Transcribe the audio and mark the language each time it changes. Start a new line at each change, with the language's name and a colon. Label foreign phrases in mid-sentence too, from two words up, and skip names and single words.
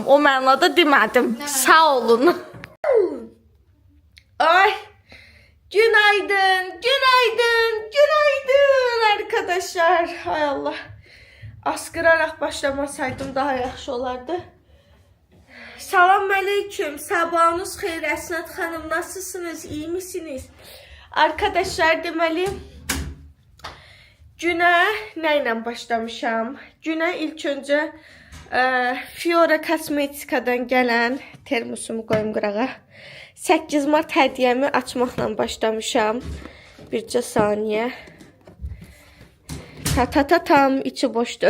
Azerbaijani: O mənada demədim. Sağ olun. Ay.
Turkish: Günaydın arkadaşlar. Hay Allah.
Azerbaijani: Askıraraq başlamasaydım daha yaxşı olardı. Salam aleyküm. Sabahınız xeyir Əsnət xanım.
Turkish: Nasılsınız? İyi misiniz?
Azerbaijani: Arkadaşlar deməli günə nə ilə başlamışam? Günə ilk öncə Fiora Kosmetikadan gələn termosumu qoyum qırağa. 8 Mart hədiyyəmi açmaqla başlamışam. Bircə saniyə. Tam içi boşdur.